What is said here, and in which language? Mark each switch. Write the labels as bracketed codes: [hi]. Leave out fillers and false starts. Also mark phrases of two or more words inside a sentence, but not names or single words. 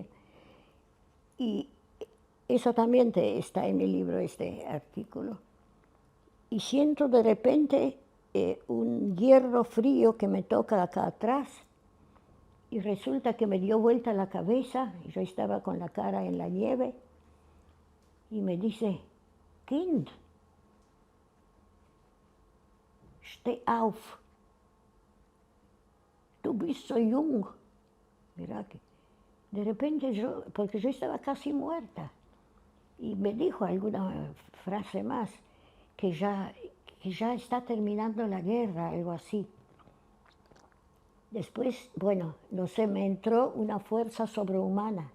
[es] Y eso también está en el libro, este artículo. Y siento de repente un hierro frío que me toca acá atrás y resulta que me dio vuelta la cabeza y yo estaba con la cara en la nieve y me dice, [de] Kind, steh auf, du bist so jung. [es] Mira que de repente porque yo estaba casi muerta, y me dijo alguna frase más, que ya está terminando la guerra, algo así. Después, bueno, no sé, me entró una fuerza sobrehumana.